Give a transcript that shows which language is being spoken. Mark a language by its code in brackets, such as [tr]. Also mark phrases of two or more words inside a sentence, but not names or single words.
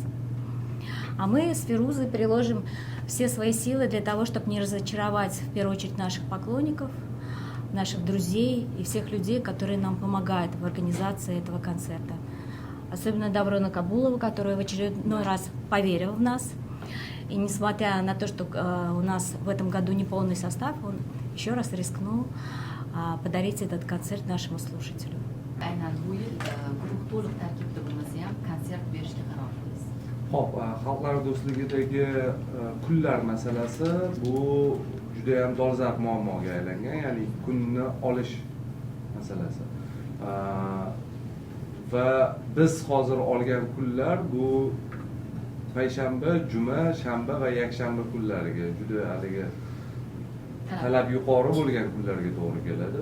[ru] А мы с Фирузой приложим все свои силы для того, чтобы не разочаровать, в первую очередь, наших поклонников, наших друзей и всех людей, которые нам помогают в организации этого концерта. Особенно Даврона Кабулова, который в очередной раз поверил в нас. И несмотря на то, что у нас в этом году не полный состав, он еще раз рискнул подарить этот концерт нашему слушателю. [uz] aynan bu yil guruh to'liq tarkibda bo'lmasa ham konsert berishga qaror qildik. Xo'p, xalqlar do'stligidagi kunlar masalasi bu juda ham dolzarb muammoga aylangan, ya'ni kunni olish masalasi. Va biz hozir olgan kunlar bu payshanba, juma, shanba va yakshanba kunlariga juda haligi talab yuqori bo'lgan kunlarga to'g'ri keladi.